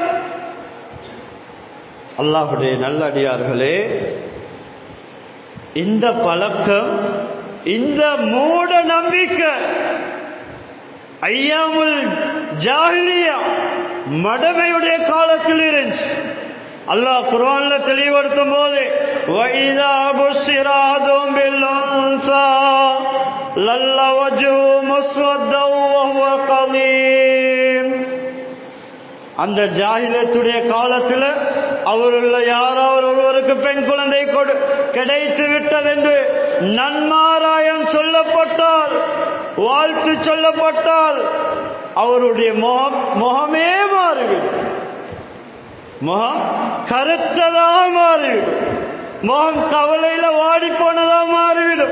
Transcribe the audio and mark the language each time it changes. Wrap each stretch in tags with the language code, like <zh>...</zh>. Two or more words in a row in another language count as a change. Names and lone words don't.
<ta>அல்லாஹ்வுடைய நல்லடியார்களே, இந்த பழக்கம், இந்த மூட நம்பிக்கை</ta> <ar>أيام الجاهلية</ar> <ta>மடமையுடைய காலத்தில் இருந்துச்சு. அல்லாஹ் குர்ஆன்ல தெளிவுபடுத்தும் போது</ta> <ar>وَإِذَا بُشِّرَ أَحَدُهُم بِالْأُنثَى ظَلَّ وَجْهُهُ مُسْوَدًّا وَهُوَ كَظِيمٌ.</ar> <ta>அந்த ஜாஹிலியத்துடைய காலத்தில் அவருள்ள யாராவது ஒருவருக்கு பெண் குழந்தை கிடைத்து விட்டது என்று நன்மாராயம் சொல்லப்பட்டால், வாழ்த்து சொல்லப்பட்டால் அவருடைய முகமே மாறிவிடும், முகம் கருத்ததாக மாறிவிடும், முகம் கவலையில வாடி போனதாக மாறிவிடும்.</ta>